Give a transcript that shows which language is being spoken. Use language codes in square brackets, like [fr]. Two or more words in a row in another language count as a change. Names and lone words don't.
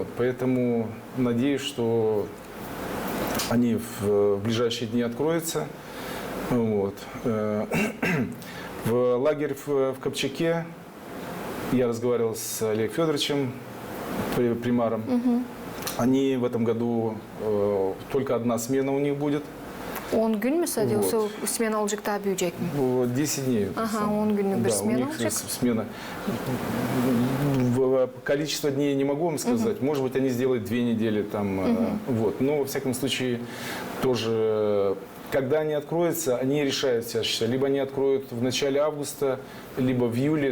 [ru] Поэтому надеюсь, что они в ближайшие дни откроются. Вот. В лагерь в Копчаке я разговаривал с Олегом Федоровичем, примаром. Они в этом году только одна смена у них будет. [gag] 10 gün mü sadece smena olacak daha büyüyecek mi? [ru] 10 дней. [gag] Ага, 10 günlük bir smena olacak. [ru] Смена. Количество дней не могу вам сказать. Может быть, они сделают 2 недели там. Вот. Но, во всяком случае, тоже... Когда они откроются, они решают сейчас. Либо они откроют в начале августа, либо в июле.